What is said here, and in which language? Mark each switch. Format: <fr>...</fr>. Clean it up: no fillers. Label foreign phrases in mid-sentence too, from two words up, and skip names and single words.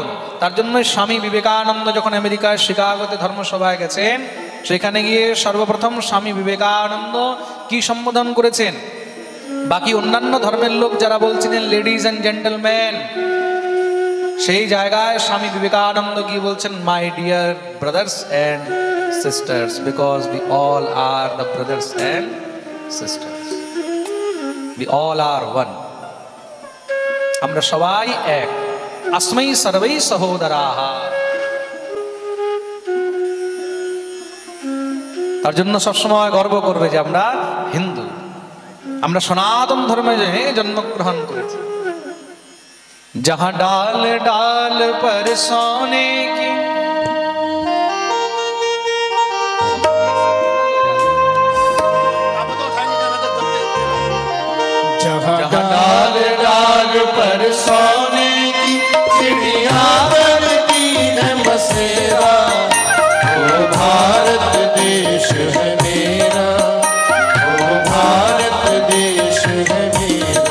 <bn>তার জন্য স্বামী বিবেকানন্দ যখন আমেরিকার শিকাগোতে ধর্মসভায় গেছেন, সেখানে গিয়ে সর্বপ্রথম স্বামী বিবেকানন্দ কি সম্বোধন করেছেন? বাকি অন্যান্য ধর্মের লোক যারা বলছিলেন</bn> <en>ladies and gentleman,</en> <bn>সেই জায়গায় স্বামী বিবেকানন্দ গিয়ে বলছেন</bn> <en>my dear brothers and sisters, because we all are the brothers and sisters, we all are one.</en> <bn>আমরা সবাই এক।</bn> <sa>अस्मै सर्वै सहोदराः।</sa> <bn>তার জন্য সবসময় গর্ব করবে যে আমরা হিন্দু, আমরা সনাতন ধর্মে জন্মগ্রহণ করেছি।</bn> <hi>जहाँ डाल डाल पर सोने की जहाँ डाल डाल पर सोने की चिड़िया बनती है बसेरा, वो भारत देश है मेरा, वो भारत देश है मेरा।</hi>